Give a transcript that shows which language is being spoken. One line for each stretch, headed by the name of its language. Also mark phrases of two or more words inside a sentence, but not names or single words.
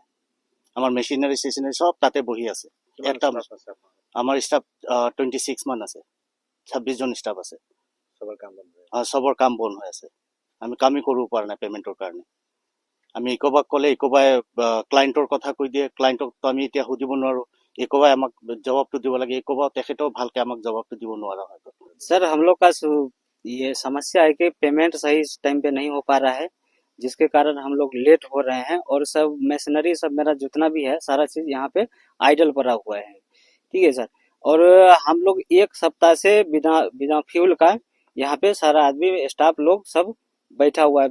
Assamese: আমাৰ মেচিনাৰী সব তাতে বহি আছে। আমাৰ ষ্টাফ 26 মান আছে, 26 জন ষ্টাফ আছে। সবৰ কাম বন্ধ হৈ আছে, আমি কামেই কৰিব পৰা নাই পেমেন্টৰ কাৰণে। আমি ইকোবাক ক'লে ইকোবাই ক্লায়েণ্টৰ কথা কৈ দিয়ে, ক্লায়েণ্টক তো আমি এতিয়া সুধিব নোৱাৰো, ইকোবাই আমাক জবাবটো দিব লাগে। ইকোবাও তেখেতেও ভালকে আমাক জবাবটো দিব নোৱাৰা হয়।
Hindi: सर हम लोग का ये समस्या है कि पेमेंट सही टाइम पे नहीं हो पा रहा है, जिसके कारण हम लोग लेट हो रहे हैं। और सब मशीनरी सब मेरा जितना भी है सारा चीज यहाँ पे आइडल पड़ा हुआ है, ठीक है सर। और हम लोग 1 सप्ताह से बिना फ्यूल का यहाँ पे सारा आदमी स्टाफ लोग सब बैठा हुआ है।